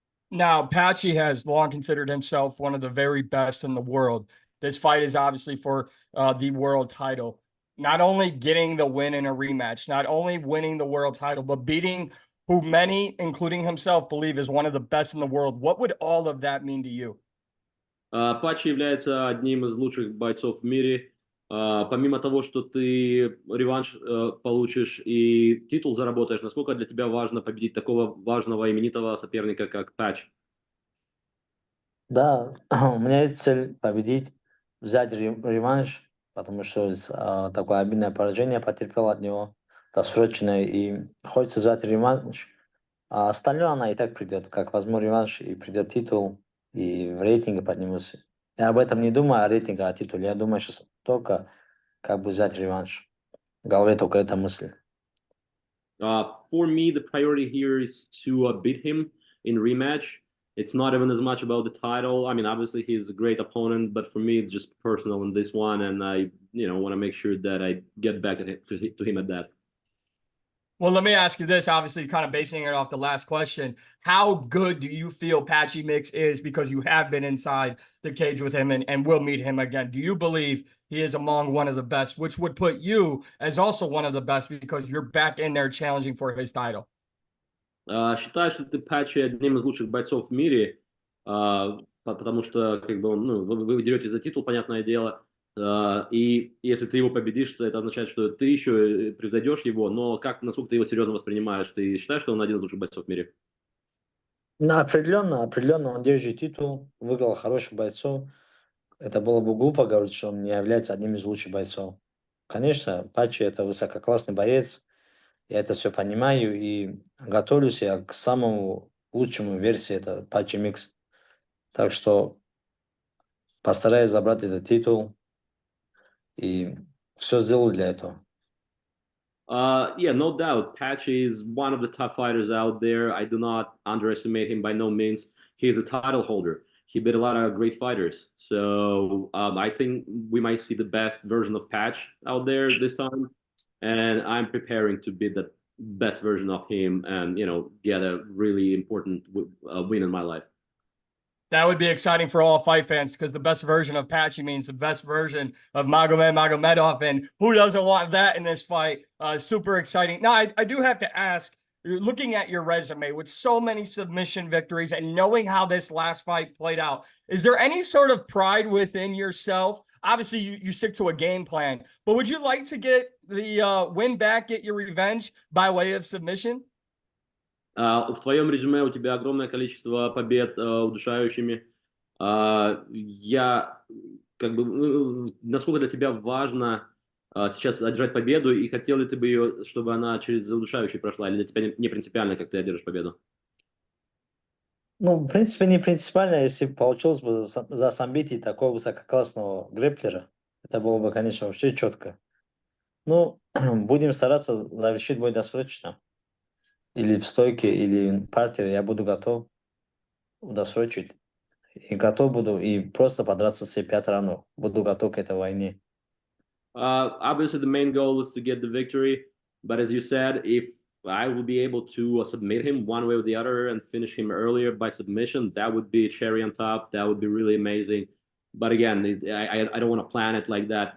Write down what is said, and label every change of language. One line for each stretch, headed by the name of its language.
English: Now, Patchy has long considered himself one of the very best in the world. This fight is obviously for the world title. Not only getting the win in a rematch, not only winning the world title, but beating who many, including himself, believe is one of the best in the world. What would all of that mean to you?
Russian: Патчи является одним из лучших бойцов в мире. Помимо того, что ты реванш получишь и титул заработаешь, насколько для тебя важно победить такого важного именитого соперника, как Патч? Да, у меня есть цель победить, взять реванш, потому что такое обидное поражение потерпел от него досрочное, и хочется взять реванш. А остальное она и так придет, как возьму реванш, и придет титул, и в рейтинге поднимусь. Я об этом не думаю, о рейтинге, о титуле. Я думаю сейчас только, как бы взять реванш. В голове только эта мысль.
English: For me, the priority here is to beat him in rematch. it's not even as much about the title. I mean, obviously he's a great opponent, but for me, it's just personal in this one, and I, want to make sure that I get back to him at that. Well, let me ask you this, obviously kind of basing it off the last question. How good do you feel Patchy Mix is, because you have been inside the cage with him and will meet him again? Do you believe he is among one of the best, which would put you as also one of the best because you're back in there challenging for his title?
Russian: Считаю, что ты Патчи одним из лучших бойцов в мире, потому что как бы вы деретесь за титул, понятное дело, и если ты его победишь, то это означает, что ты еще превзойдешь его, но насколько ты его серьезно воспринимаешь? Ты считаешь, что он один из лучших бойцов в мире? Да, определенно он держит титул, выиграл хороших бойцов. Это было бы глупо говорить, что он не является одним из лучших бойцов. Конечно, Патчи это высококлассный боец, я это все понимаю и готовлюсь я к самому лучшему версии, это Патчи Микс. Так что постараюсь забрать этот титул и все сделаю для этого.
English: Yeah, no doubt. Patchy is one of the top fighters out there. I do not underestimate him by no means. He is a title holder. He beat a lot of great fighters. So I think we might see the best version of Patch out there this time. And I'm preparing to beat the best version of him and, get a really important win in my life. That would be exciting for all fight fans, because the best version of Patchy means the best version of Magomed Magomedov, and who doesn't want that in this fight? Super exciting. Now, I do have to ask, looking at your resume with so many submission victories and knowing how this last fight played out, is there any sort of pride within yourself? Obviously, you stick to a game plan, but would you like to get the win back, get your revenge by way of submission?
Russian: В твоем резюме у тебя огромное количество побед удушающими. Я насколько для тебя важно сейчас одержать победу, и хотел ли ты бы ее, чтобы она через удушающий прошла, или для тебя не принципиально, как ты одержишь победу? Ну, в принципе, не принципиально, если получилось бы засамбить такого высококлассного грэпплера. Это было бы, конечно, вообще четко. Ну, будем стараться завершить бой досрочно. Или в стойке, или в партере. Я буду готов досрочить. И готов буду и просто подраться все 5 раундов. Буду готов к этой войне.
English: Obviously, the main goal is to get the victory. But as you said, if I will be able to submit him one way or the other and finish him earlier by submission, that would be a cherry on top. That would be really amazing. But again, I don't want to plan it like that.